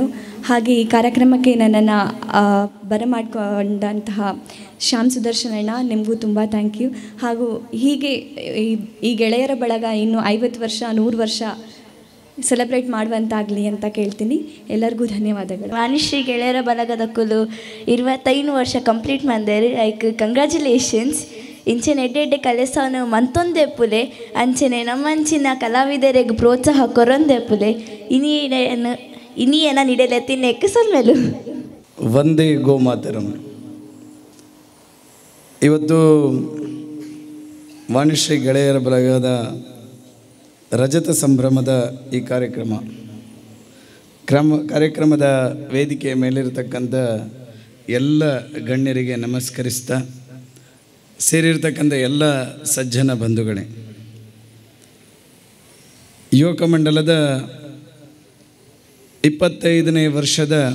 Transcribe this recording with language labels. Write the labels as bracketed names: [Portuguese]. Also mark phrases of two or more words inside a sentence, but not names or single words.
[Kannada] ಹಾಗೆ ಈ ಕಾರ್ಯಕ್ರಮಕ್ಕೆ ನನ್ನನ್ನು ಬರಮಾಡಿಕೊಂಡಂತಹ ಶ್ಯಾಮ್ ಸುದರ್ಶನ್ ಅಣ್ಣ, ನಿಮಗೂ ತುಂಬ [English] thank you. [Kannada] ಹಾಗೂ ಹೀಗೆ ಈ ಗೆಳೆಯರ ಬಳಗ ಇನ್ನು 50 ವರ್ಷ 100 ವರ್ಷ ಸೆಲೆಬ್ರೇಟ್ ಮಾಡುವಂತಾಗಲಿ ಅಂತ ಕೇಳ್ತೀನಿ. ಎಲ್ಲರಿಗೂ ಧನ್ಯವಾದಗಳು. ವಾಣಿಶ್ರೀ ಗೆಳೆಯರ ಬಳಗದ ಕುಲು 25 ವರ್ಷ ಕಂಪ್ಲೀಟ್ ಮಾಡಿದೆ. [English] like congratulations. [Tulu] ಇಂಚೆನೆ ಎಡ್ಡೆ ಕಲೆಸವನು ಮಂತೊಂದೆಪ್ಪುಲೆ ಅಂಚೆನೆ ನಮ್ಮಂಚಿನ ಕಲಾವಿದರಿಗೆ ಪ್ರೋತ್ಸಾಹ ಕೊರೊಂದೆಪ್ಪುಲೆ ಇನಿಯೇನ ನಿಡೆಲೆತ್ತಿನೆಕ್ಕೆ ಸೊಲ್ಮೆಲು. [Sanskrit] ವಂದೇ ಗೋಮಾತರಂ. [Kannada] ಇವತ್ತು ವಾಣಿಶ್ರೀ ಗೆಳೆಯರ ಬಳಗದ ರಜತ ಸಂಭ್ರಮದ ಈ ಕಾರ್ಯಕ್ರಮದ ವೇದಿಕೆಯ ಮೇಲಿರತಕ್ಕಂಥ ಎಲ್ಲ ಗಣ್ಯರಿಗೆ ನಮಸ್ಕರಿಸ್ತಾ, ಸೇರಿರ್ತಕ್ಕಂಥ ಎಲ್ಲ ಸಜ್ಜನ ಬಂಧುಗಳೇ, ಯುವಕ ಮಂಡಲದ 25ನೇ ವರ್ಷದ